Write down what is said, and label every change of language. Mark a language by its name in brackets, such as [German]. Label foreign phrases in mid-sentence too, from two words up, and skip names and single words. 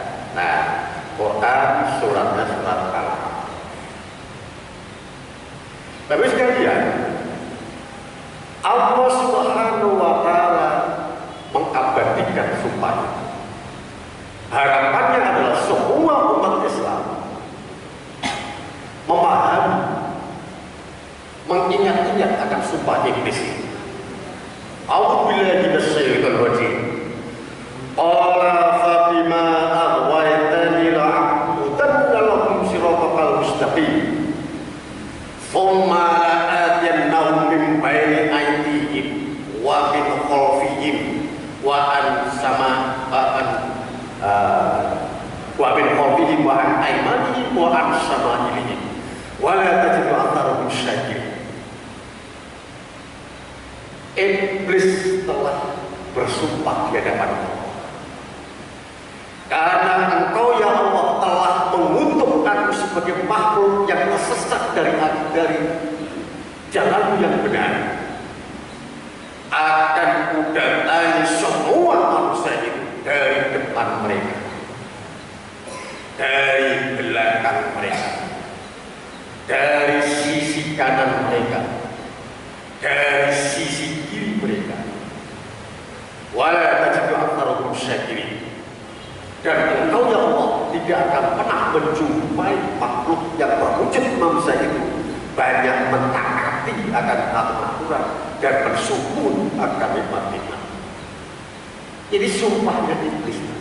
[Indonesian] Nah, Quran suratnya surat Al-Alaq. Tapi sekalian, Allah [Arabic] سبحانه وتعالى [Indonesian] mengabadikan sumpah. Harapannya adalah semua umat Islam memahami, mengingat-ingat akan sumpah iblis. [Arabic] أعوذ بالله من الشيطان الرجيم. قال فاطمة أغويتني لأقعدن لهم صراط المستقيم. ثم لآتينهم من بين أيديهم ومن خلفهم وعن أيمانهم وعن شمائلهم ولا تجد أكثرهم شاكرين. [Indonesian] Iblis telah bersumpah di hadapan Allah, karena Engkau ya Allah telah mengutuk aku sebagai makhluk yang tersesat dari jalan yang benar, akan kudatangi semua manusia itu dari depan mereka, dari belakang mereka, dari sisi kanan mereka, dari sisi kiri mereka. [Arabic] ولا تجد أكثرهم شاكرين. [Indonesian] Dan Engkau ya Allah tidak akan pernah menjumpai makhluk yang berwujud manusia itu banyak mentaati akan aturan dan bersyukur akan nikmat-nikmat. Ini sumpahnya iblis.